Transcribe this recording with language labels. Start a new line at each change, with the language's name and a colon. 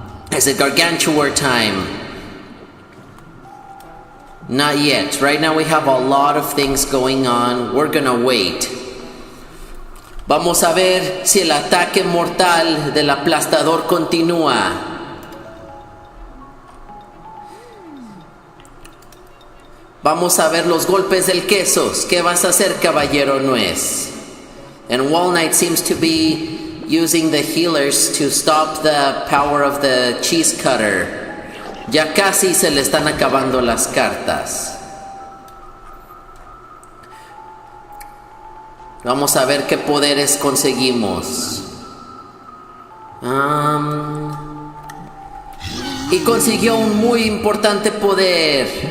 English: Is it Gargantuar time? Not yet. Right now we have a lot of things going on. We're gonna wait.
Spanish: Vamos a ver si el ataque mortal del aplastador continúa. Vamos a ver los golpes del quesos. ¿Qué vas a hacer, caballero nuez?
English: And Wall Knight seems to be using the healers to stop the power of the cheese cutter.
Spanish: Ya casi se le están acabando las cartas. Vamos a ver qué poderes conseguimos. Y consiguió un muy importante poder.